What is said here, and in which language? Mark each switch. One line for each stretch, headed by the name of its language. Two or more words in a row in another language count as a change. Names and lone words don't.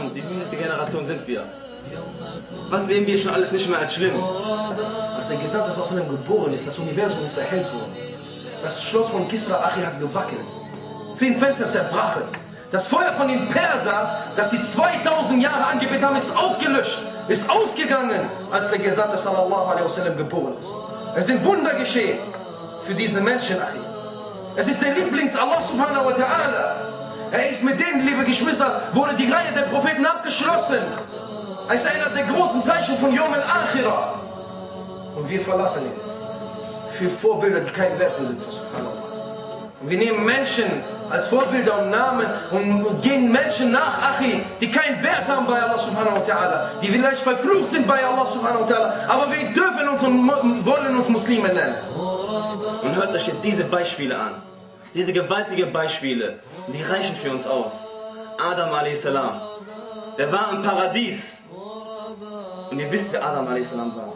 German: Wie viele Generation sind wir? Was sehen wir schon alles nicht mehr als schlimm? Als er gesagt hat, dass aus einem geboren ist, das Universum ist erhellt worden. Das Schloss von Kisra Achi hat gewackelt. 10 Fenster zerbrachen. Das Feuer von den Persern, das sie 2000 Jahre angebetet haben, ist ausgelöscht, ist ausgegangen, als der Gesandte
Arabic: صلى الله عليه وسلم
German: geboren ist. Es sind Wunder geschehen für diese Menschen, Achi. Es ist der Lieblings Allah
Arabic: سبحانه وتعالى.
German: Er ist mit denen, liebe Geschwister, wurde die Reihe der Propheten abgeschlossen. Er ist einer der großen Zeichen von
Arabic: يوم الآخرة.
German: Und wir verlassen ihn. Für Vorbilder, die keinen Wert besitzen, subhanallah. Und wir nehmen Menschen als Vorbilder und Namen und gehen Menschen nach, Achi, die keinen Wert haben bei Allah
Arabic: سبحانه وتعالى,
German: die vielleicht verflucht sind bei Allah
Arabic: سبحانه وتعالى,
German: aber wir dürfen uns und wollen uns Muslime nennen. Und hört euch jetzt diese Beispiele an. Diese gewaltigen Beispiele, die reichen für uns aus. Adam a.s. Der war im Paradies. Und ihr wisst, wer Adam a.s. war.